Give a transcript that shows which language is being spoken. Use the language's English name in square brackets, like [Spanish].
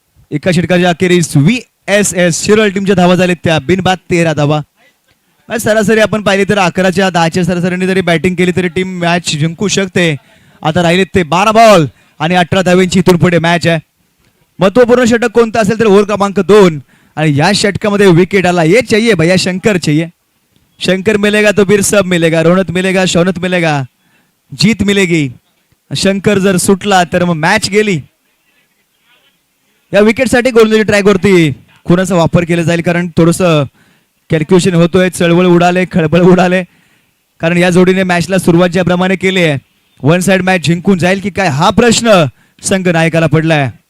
[Marathi] एका षटकाच्या अखेरीस VSS शिरोळ टीमच्या धावा झाल्या त्या बिनबाद 13 धावा. सरासरी आपण पाहिली तर 11च्या 10च्या सरासरीने जरी बॅटिंग केली तरी टीम मॅच जिंकू शकते. आता राहिलेत ते 12 बॉल आणि 18 धावेंची इथून पुढे मॅच आहे. महत्वपूर्ण षटक कोणतं असेल तर ओव्हर क्रमांक 2 आणि या षटकामध्ये विकेट आला. [Hindi] ये चाहिए भैया, शंकर चाहिए. शंकर मिलेगा तो फिर सब मिलेगा, रोनत मिलेगा, शौनत मिलेगा, जीत मिलेगी. [Marathi] शंकर जर सुटला तर मग मॅच गेली. या विकेटसाठी गोलंदाजी ट्रॅकवरती कुणाचा वापर केला जाईल, कारण थोडस कॅल्क्युलेशन होतोय. चळवळ उडाले, खळबळ उडाले, कारण या जोडीने मॅचला सुरुवात ज्याप्रमाणे केली आहे, वन साइड मॅच जिंकून जाईल की काय हा प्रश्न संघ नायकाला पडलाय.